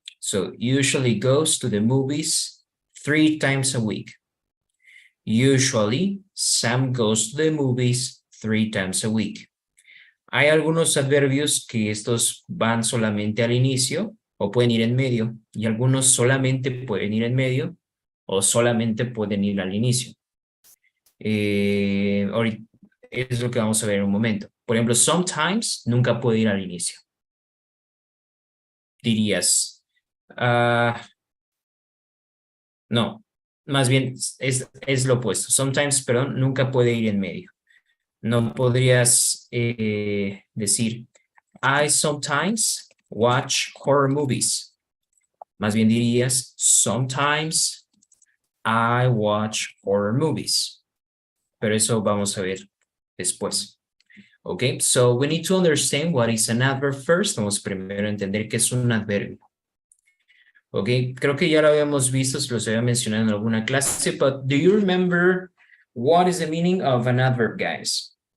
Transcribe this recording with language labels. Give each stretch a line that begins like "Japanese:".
English: So, usually goes to the movies 3 times a week. Usually, Sam goes to the movies 3 times a week.
Spanish: Hay algunos adverbios que estos van solamente al inicio o pueden ir en medio, y algunos solamente pueden ir en medio o solamente pueden ir al inicio. Ahorita es lo que vamos a ver en un momento. Por ejemplo, sometimes nunca puede ir al inicio. Dirías, no, más bien es lo opuesto. Sometimes, perdón, nunca puede ir en medio. No podrías decir,
English: I sometimes watch horror movies.
Spanish: Más bien dirías,
English: sometimes I watch horror movies.
Spanish: Pero eso vamos a ver después.
English: Okay, so we need to understand what is an adverb first.
Spanish: Vamos primero a entender qué es un adverbio. Okay, creo que ya lo habíamos visto, se los había mencionado en alguna clase,
English: but do you remember what is the meaning of an adverb, guys?